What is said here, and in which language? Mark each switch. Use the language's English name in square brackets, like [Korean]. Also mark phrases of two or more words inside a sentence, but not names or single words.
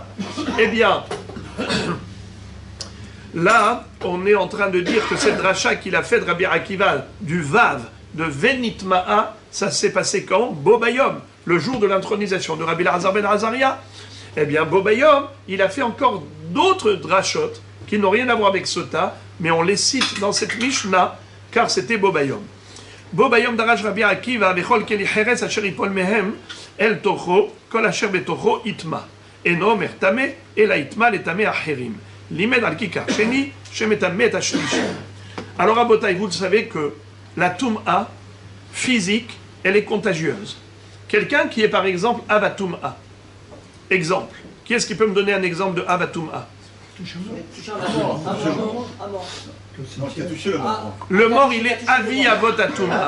[French] Eh bien, là, on est en train de dire que cette dracha qu'il a fait de Rabbi Akiva, du Vav, de Venitma'a, ça s'est passé quand? Bobayom, le jour de l'intronisation de Rabbi Elazar ben Azaria. Eh bien, Bobayom, il a fait encore d'autres drachot qui n'ont rien à voir avec Sota, mais on les cite dans cette Mishnah, car c'était Bobayom. [Hebrew] בו ביום דרש רבי עקיבא, וכל כלי חרש אשר יפול מהם, אל תוכו, כל אשר בתוכו יטמא. אינו מטמא, אלא יטמא לטמא אחרים. לימד על ככר שני, שמטמא את השלישי. [French] Alors, Rabotai, vous le savez que la Tum'a physique, elle est contagieuse. Quelqu'un qui est par exemple Avatum'a. Exemple. Qui est-ce qui peut me donner un exemple de Avatum'a? Le mort, il est [Hebrew] אבי אבות הטומאה.